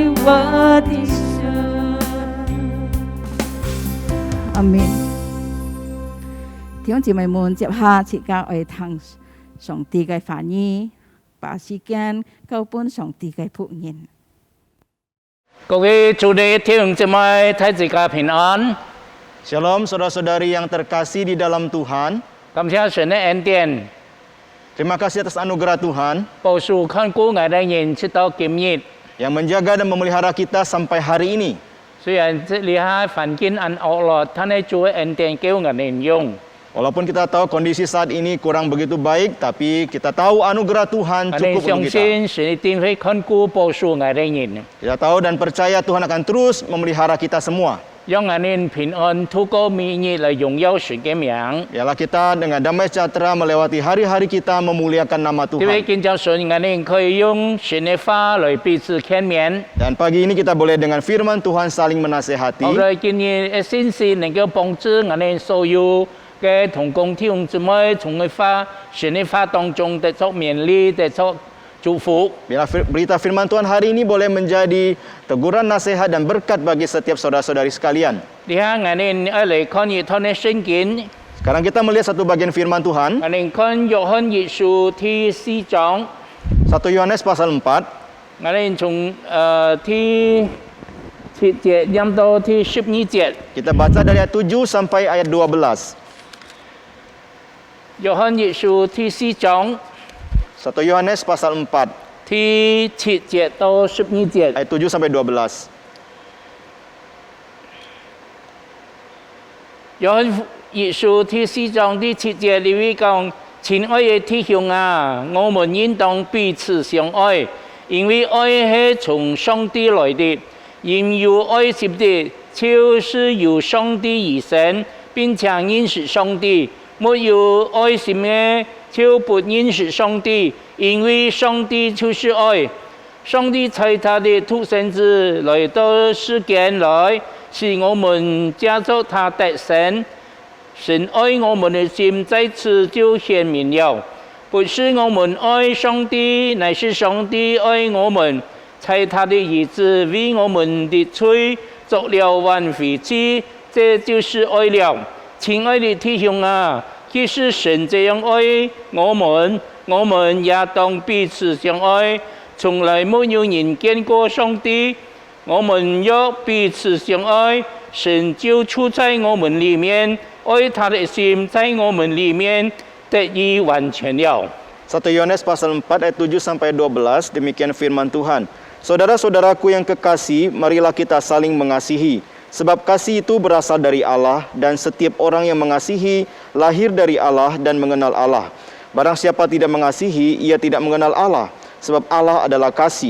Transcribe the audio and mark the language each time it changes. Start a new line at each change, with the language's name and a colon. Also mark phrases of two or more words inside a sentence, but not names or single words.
Cantonese: 我的神。阿們。弟兄姊妹們，接下時間我哋聽上帝嘅話語，把時間交俾上帝嘅僕人。各位主內弟兄姊妹，大家平安。
Indonesian: Shalom saudara-saudari yang terkasih di dalam Tuhan.
Cantonese: 感謝神的恩典，
Indonesian: Terima kasih atas anugerah Tuhan
Cantonese: 保守看顧我哋人直到今日。
Indonesian: yang menjaga dan memelihara kita sampai hari ini.
Cantonese: 雖然這裡下環境很惡劣，但係主嘅恩典叫我哋用。
Indonesian: Walaupun kita tahu kondisi saat ini kurang begitu baik, tapi kita tahu anugerah Tuhan
Cantonese: 我哋
Indonesian: cukup
Cantonese: 相
Indonesian: untuk kita.
Cantonese: 信神一定會看顧保守我哋人，
Indonesian: Kita tahu dan percaya Tuhan akan terus memelihara kita semua.
Cantonese: 讓我哋平安透過每日嚟榮耀神嘅名。
Indonesian: Biarlah kita dengan damai sejahtera melewati hari-hari kita memuliakan nama
Cantonese: 因為
Indonesian: Tuhan.
Cantonese: 見到神，我哋可以用神嘅話嚟彼此勸勉。
Indonesian: Dan pagi ini kita boleh dengan firman Tuhan saling menasehati.
Cantonese: 我哋今日嘅信息能夠幫助我哋所有嘅同工弟兄姊妹，從佢話神嘅話當中得到勉勵，得到祝福。
Indonesian: Biarlah berita firman Tuhan hari ini boleh menjadi teguran, nasihat dan berkat bagi setiap saudara-saudari sekalian.
Cantonese: 你睇我哋嚟看一趟嘅聖經，
Indonesian: Sekarang kita melihat satu bagian firman Tuhan.
Cantonese: 我哋看約翰一書第4章，
Indonesian: 1 Yohanes pasal 4.
Cantonese: 我哋從第7節念到第12節。
Indonesian: Kita baca dari ayat 7 sampai ayat 12.
Cantonese: 約翰一書第4章
Indonesian: 1 Yohanes pasal 4
Cantonese: 第7節到12節。
Indonesian: ayat 7 sampai 12.
Cantonese: 約翰一書第4章第7節裏面講：親愛的弟兄啊，我們應當彼此相愛，因為愛係從上帝來的。因有愛心的，就是由上帝而生，並且認識上帝；沒有愛心的，就不認識上帝，因為上帝就是愛。上帝差他的獨生子來到世間來，使我們藉着他得生。神愛我們的心在此就顯明了，不是我們愛上帝，乃是上帝愛我們，差他的兒子為我們的罪作了挽回祭，這就是愛了。親愛的弟兄啊，既是神這樣愛我們也當彼此相愛。從來沒有人見過上帝，我們若彼此相愛，神就住在我們裡面，愛他的心在我們裡面得以完全了。
Indonesian: 1 Yohanes pasal 4 ayat 7 sampai 12, demikian firman Tuhan. Saudara-saudaraku yang kekasih, marilah kita saling mengasihi. Sebab kasih itu berasal dari Allah, dan setiap orang yang mengasihi lahir dari Allah dan mengenal Allah. Barang siapa tidak mengasihi, ia tidak mengenal Allah, sebab Allah adalah kasih.